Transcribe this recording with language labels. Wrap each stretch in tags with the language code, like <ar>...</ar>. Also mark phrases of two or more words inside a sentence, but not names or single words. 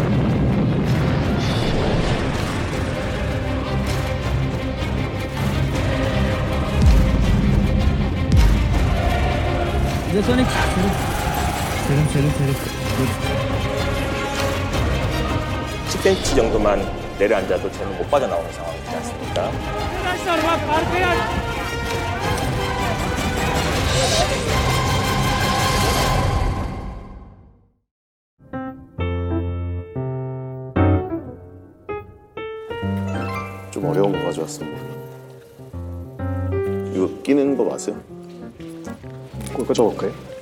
<ko>세름. 10cm 정도만 내려앉아도 저는 못 빠져나오는 상황이지 않습니까?</ko> <tr>Arkadaşlar bak arkaya.</tr> <ko>좀 어려운 거 가져왔습니다. 이거 끼는 거 맞아요? 그거 꽂아볼까요?</ko>